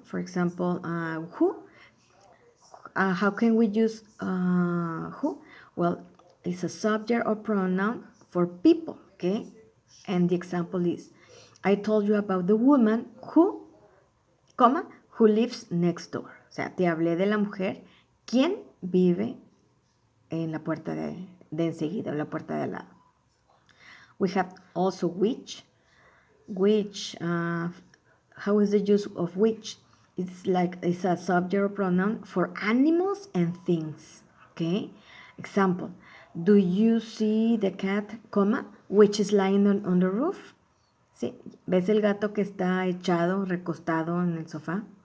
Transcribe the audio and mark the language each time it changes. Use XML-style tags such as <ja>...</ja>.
<en>For example, who. How can we use who? Well, it's a subject or pronoun for people. Okay, and the example is: I told you about the woman who, comma, who lives next door.</en> <es>O sea, te hablé de la mujer, ¿quién vive en la puerta de enseguida, en la puerta de al lado?</es> <en>We have also which. Which, how is the use of which? It's a subject or pronoun for animals and things, okay? Example, do you see the cat, comma, which is lying on the roof?</en> <es>¿Sí? ¿Ves el gato que está echado, recostado en el sofá?</es>